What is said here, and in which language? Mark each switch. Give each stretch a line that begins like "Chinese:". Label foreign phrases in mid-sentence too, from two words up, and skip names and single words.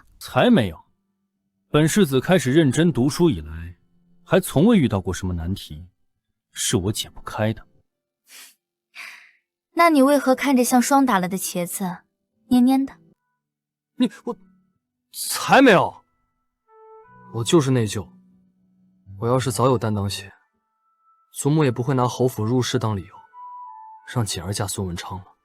Chinese: 才沒有，本世子開始認真讀書以來，還從未遇到過什麼難題，是我解不開的。那你為何看着像霜打了的茄子，黏黏的？我才沒有，我就是內疚。我要是早有擔當些，祖母也不會拿侯府入室當理由，讓簡兒嫁孫文昌了。